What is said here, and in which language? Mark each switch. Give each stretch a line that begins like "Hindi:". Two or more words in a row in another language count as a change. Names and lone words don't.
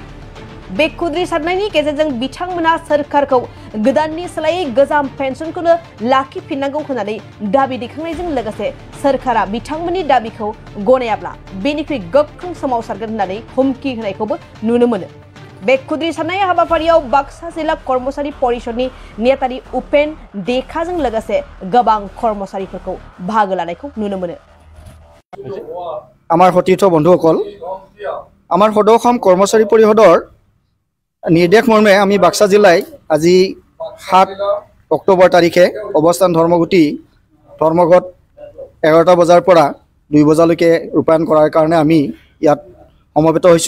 Bodo: बे खुद्रिसारनायनि गेजेरजों बिथांमोना सरकारखौ गोदाननि सोलायै गोजाम पेन्सनखौनो लाखिफिननांगौ होननानै दाबि दैखांनायजों लोगोसे सरकारा बिथांमोननि दाबिखौ गनायाब्ला बेनिख्रुइ गोख्रों सोमावसारगोन होननानै हुमखि होनायखौबो नुनो मोनो। बे खुद्रिसारनाय हाबाफारियाव बाक्सा जिल्ला कर्मचारी परिषदनि नेतारि उपेन देखाजों लोगोसे गोबां कर्मचारीफोरखौ बाहागो लानायखौ नुनो मोनो।
Assamese: আমাৰ সতীৰ্থ বন্ধুসকল, আমাৰ সদৌ অসম কৰ্মচাৰী পৰিষদৰ নিৰ্দেশ মৰ্মে আমি বাক্সা জিলাই আজি 7 অক্টোবৰ তাৰিখে অৱস্থান ধৰ্মঘটী ধৰ্মঘট 11টা বজাৰ পৰা 2 বজালৈকে ৰূপায়ণ কৰাৰ কাৰণে আমি ইয়াত সমবেত হৈছোঁ।